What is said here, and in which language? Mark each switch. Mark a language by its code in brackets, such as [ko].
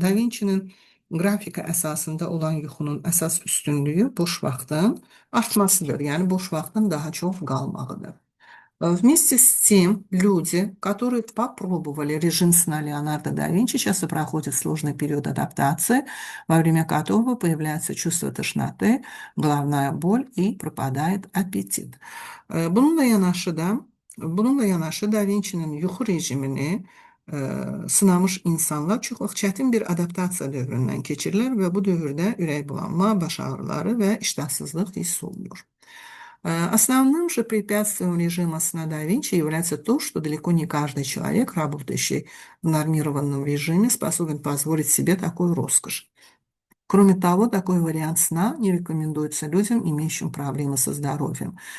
[az] Da Vinci'nin qrafika əsasında olan yuxunun əsas üstünlüyü boş vaxtın artmasıdır. Yəni boş vaxtın daha çox qalmağıdır. [ru] Вместе с тем, люди, которые попробовали режим сна Леонардо да Винчи, часто проходят сложный период адаптации, во время которого появляется чувство тошноты, головная боль и пропадает аппетит. [az] Bununla yanaşı da Bununla yanaşı Da Vinci'nin yuxu rejimini sınamış insanlar çox vaxt çətin bir adaptasiya dövründən keçirlər və bu dövrdə ürək bulanma, baş ağrıları və iştahsızlıq hiss olunur. [ru] Основным же препятствием режима сна да Винчи является то, что далеко не каждый человек, работающий в нормированном режиме, способен позволить себе такую роскошь. Кроме того, такой вариант сна не рекомендуется людям, имеющим проблемы со здоровьем.